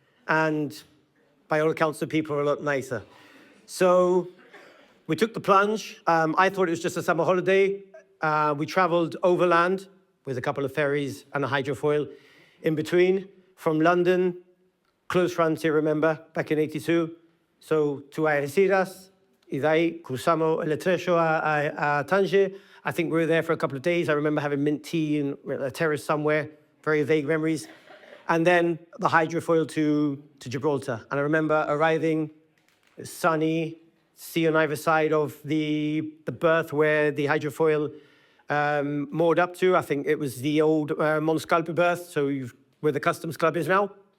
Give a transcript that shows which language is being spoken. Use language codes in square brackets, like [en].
[en] And by all accounts, the people were a lot nicer. So we took the plunge. I thought it was just a summer holiday. We traveled overland with a couple of ferries and a hydrofoil in between from London, close frontier, remember, back in 82. So to Algeciras, [es] y de ahí cruzamos el estrecho a Tanger. [en] I think we were there for a couple of days. I remember having mint tea in a terrace somewhere, very vague memories. And then the hydrofoil to Gibraltar. And I remember arriving, sunny, sea on either side of the berth where the hydrofoil moored up to. I think it was the old Monscalpe berth, so where the Customs Club is now.